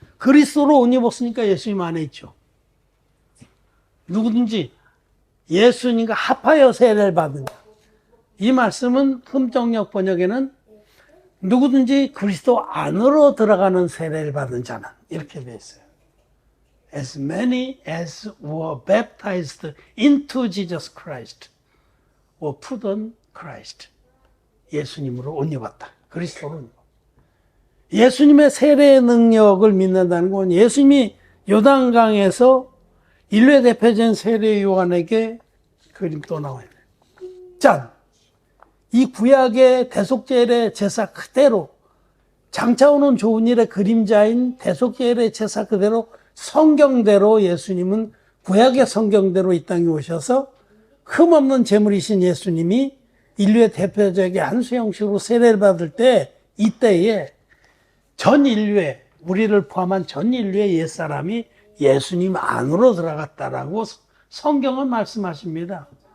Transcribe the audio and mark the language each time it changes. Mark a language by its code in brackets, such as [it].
[ko] 그리스도로 옷 입었으니까 예수님 안에 있죠. 누구든지 예수님과 합하여 세례를 받은 자. 이 말씀은 흠정역 번역에는 누구든지 그리스도 안으로 들어가는 세례를 받은 자는 이렇게 되어 있어요. [en] As many as were baptized into Jesus Christ were put on Christ. [ko] 예수님으로 옷 입었다. 그리스도로 옷 입었다. 예수님의 세례의 능력을 믿는다는 건 예수님이 요단강에서 인류의 대표적인 세례 요한에게 그림 또 나와요. 짠! 이 구약의 대속죄의 제사 그대로 장차 오는 좋은 일의 그림자인 대속죄의 제사 그대로 성경대로 예수님은 구약의 성경대로 이 땅에 오셔서 흠없는 제물이신 예수님이 인류의 대표적인 한수 형식으로 세례를 받을 때 이때에 전 인류의 우리를 포함한 전 인류의 옛사람이 예수님 안으로 들어갔다라고 성경은 말씀하십니다.